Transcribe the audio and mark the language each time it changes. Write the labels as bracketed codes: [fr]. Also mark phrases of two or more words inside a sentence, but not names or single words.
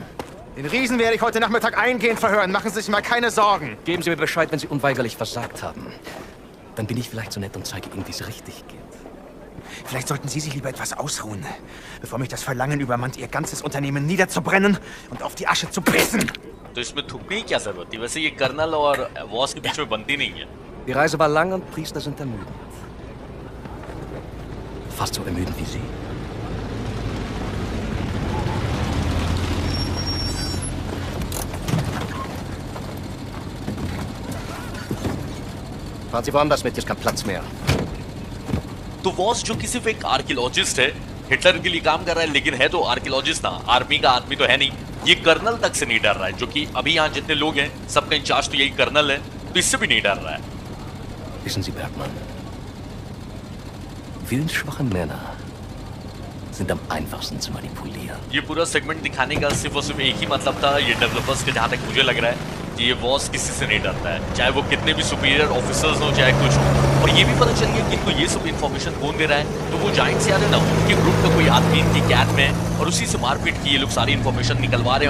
[de] Den Riesen werde ich heute Nachmittag eingehend verhören. Machen Sie sich mal keine Sorgen. Geben Sie mir Bescheid, wenn Sie unweigerlich versagt haben. Dann bin ich vielleicht so nett und zeige Ihnen, wie es richtig geht. Vielleicht sollten Sie sich lieber etwas ausruhen, bevor mich das Verlangen übermannt, Ihr ganzes Unternehmen niederzubrennen und auf die Asche zu pressen. [hi] तो इसमें थूकने की क्या जरूरत थी? वैसे ये कर्नल और वॉस के बीच में बनती नहीं है। [de] Die Reise war lang und Priester sind ermüdend. Fast so ermüdend wie Sie. Fahren Sie woanders mit, hier ist kein Platz mehr. [hi] तो वॉस जो कि सिर्फ एक आर्कियोलॉजिस्ट है, हिटलर के लिए काम कर रहा है, लेकिन है तो आर्कियोलॉजिस्ट ना, आर्मी का आदमी तो है नहीं। ये कर्नल तक से नहीं डर रहा है, जो कि अभी यहाँ जितने लोग हैं सबका इंचार्ज तो यही कर्नल है, तो इससे भी नहीं डर रहा है। [de] Wissen Sie, Bergmann, willensschwache Männer sind am einfachsten zu manipulieren. [hi] ये पूरा सेगमेंट दिखाने का सिर्फ और सिर्फ एक ही मतलब था, ये डेवलपर्स के, जहाँ तक मुझे लग रहा है कि ये बॉस किसी से नहीं डरता है, चाहे वो कितने भी [en] superior officers [hi] हो, चाहे कुछ हो। और ये भी पता चल गया कि इनको ये सब इन्फॉर्मेशन कौन दे रहा है, तो वो जाइंट से आ रहे ना, उनके ग्रुप का कोई आदमी इनकी कैट में है और उसी से मारपीट की ये लोग सारी इन्फॉर्मेशन निकलवा रहे हैं।